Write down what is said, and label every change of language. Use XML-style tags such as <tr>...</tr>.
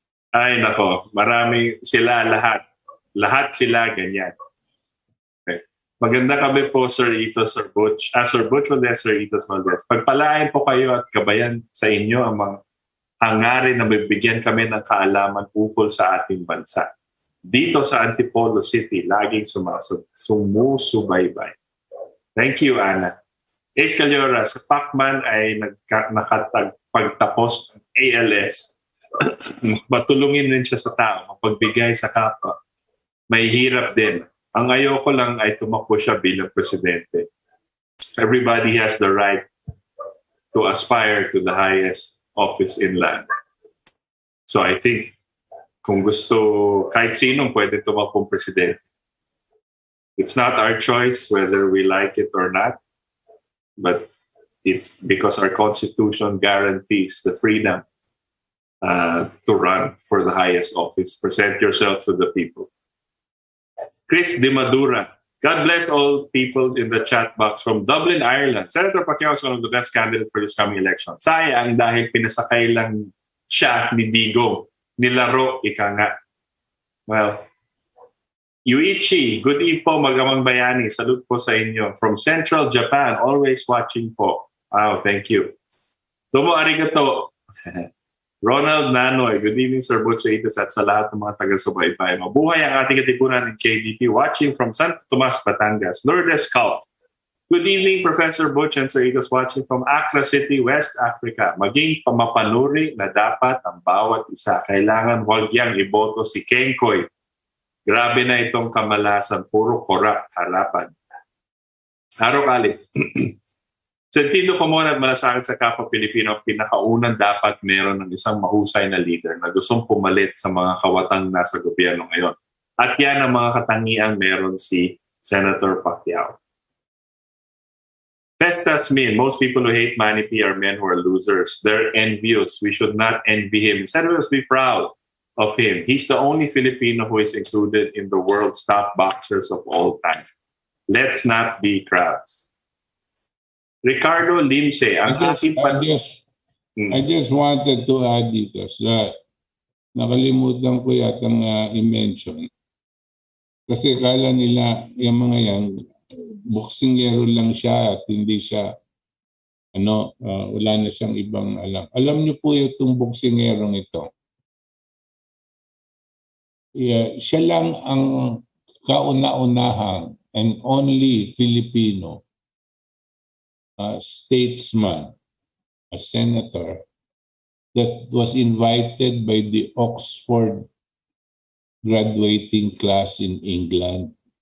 <tl>Ay, nako. Marami sila lahat. Lahat sila ganyan. Okay. Maganda kami po, Sir Itos, Sir Butch. Sir Butch Valdes, Sir Itos Valdes. Pagpalain po kayo at gabayan sa inyo ang mga hangarin na bibigyan kami ng kaalaman ukol sa ating bansa. Dito sa Antipolo City, laging sumusubaybay.</tl> <en>Thank you, Ana.</en> <tl>Ace Caliora, sa Pacman ay nakapagtapos ng ALS. Matulungin rin siya sa tao, mapagbigay sa kapwa. May hirap din. Ang ayoko lang ay tumakbo siya bilang presidente.</tl> <en>Everybody has the right to aspire to the highest office in land. So I think</en> <tl>kung gusto kahit sinong pwede tumakbong presidente.</tl> <en>It's not our choice whether we like it or not, but it's because our constitution guarantees the freedom to run for the highest office. Present yourself to the people. Chris De Madura, God bless all people in the chat box from Dublin, Ireland. Senator Pacquiao is one of the best candidates for this coming election.</en> <tl>Sayang dahil pinasakay lang siya ni Digo, ni LaRouche, ika nga. Well, Yuichi,</tl> <en>good eve</en> <tl>po, Magamang Bayani. Salute po sa inyo.</tl> <en>From Central Japan, always watching po. Wow, thank you.</en> <ja>Domo arigato.</ja> <en>Ronald Nanoy, good evening Sir Butch at sa lahat ng mga taga-subaybay.</en> <tl>Mabuhay ang ating katipunan ng KDP.</tl> <en>Watching from Santo Tomas, Batangas. Lourdes Scout. Good evening Professor Butch and Sir Itos watching from Accra City, West Africa.</en> <tl>Maging pamapanuri na dapat ang bawat isa. Kailangan huwag yang iboto si Kengkoy. Grabe na itong kamalasan, puro korap harapan. Araw-kali. Sentido komon at malasakit sa kapwa Pilipino, pinakaunang dapat meron ng isang mahusay na leader na gustong pumalit sa mga kawatang nasa gobyerno ngayon. At yan ang mga katangiang meron si Senator Pacquiao.</tl> <en>Festas mean most people who hate Manny P are men who are losers. They're envious. We should not envy him. Instead, we must be proud of him. He's the only Filipino who is included in the world's top boxers of all time. Let's not be crabs. Ricardo Limse, ang I just wanted to add</en> <tl>dito sa nakalimutan ko yatang i-mention. Kasi kala nila yung mga yan, boksingero lang siya at hindi siya wala na siyang ibang alam. Alam niyo po itong boksingerong ito. Siya lang ang kauna-unahang</tl> <en>and only Filipino statesman, a senator that was invited by the Oxford graduating class in England.</en>